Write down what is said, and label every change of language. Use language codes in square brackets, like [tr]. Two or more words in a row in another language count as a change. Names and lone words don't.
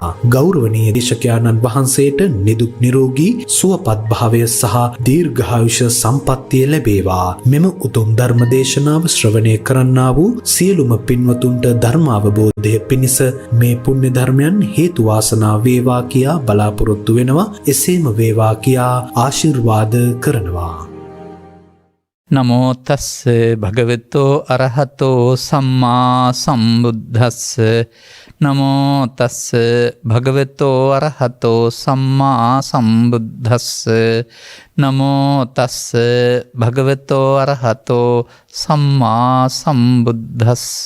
[si] ගෞරවනීය දේශකයාණන් වහන්සේට නිදුක් නිරෝගී සුවපත් භාවය සහ දීර්ඝායුෂ සම්පන්නිය ලැබේවා. මෙම උතුම් ධර්ම දේශනාව ශ්‍රවණය කරන්නා වූ සියලුම පින්වතුන්ට ධර්මාවබෝධය පිණිස මේ පුණ්‍ය ධර්මයන් හේතු වාසනා වේවා කියා බලාපොරොත්තු වෙනවා. එසේම වේවා කියා ආශිර්වාද කරනවා. [pi] නමෝ තස්ස භගවතෝ අරහතෝ සම්මා සම්බුද්දස්ස නමෝ තස්ස භගවතෝ අරහතෝ සම්මා සම්බුද්දස්ස නමෝ තස්ස භගවතෝ අරහතෝ සම්මා සම්බුද්දස්ස